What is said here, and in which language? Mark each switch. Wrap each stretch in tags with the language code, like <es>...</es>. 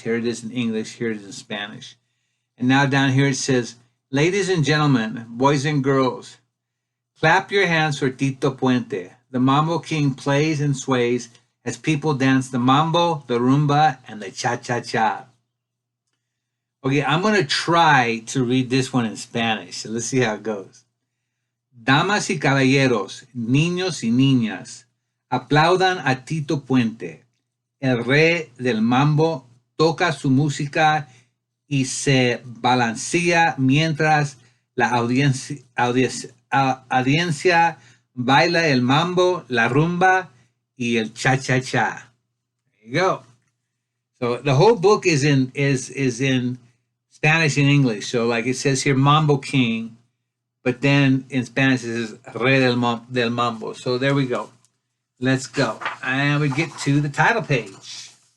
<en>Here it is in English. Here it is in Spanish. And now down here it says, ladies and gentlemen, boys and girls, clap your hands for Tito Puente. The Mambo King plays and sways as people dance the mambo, the rumba, and the cha-cha-cha. Okay, I'm going to try to read this one in Spanish. So let's see how it goes.</en> <es>Damas y caballeros, niños y niñas, aplaudan a Tito Puente. El rey del mambo toca su música y se balancea mientras la audiencia baila el mambo, la rumba, y el cha-cha-cha.</es> <en>There you go. So the whole book is in Spanish and English. So like it says here, Mambo King, but then in Spanish it says Rey del Mambo. So there we go. Let's go. And we get to the title page.</en>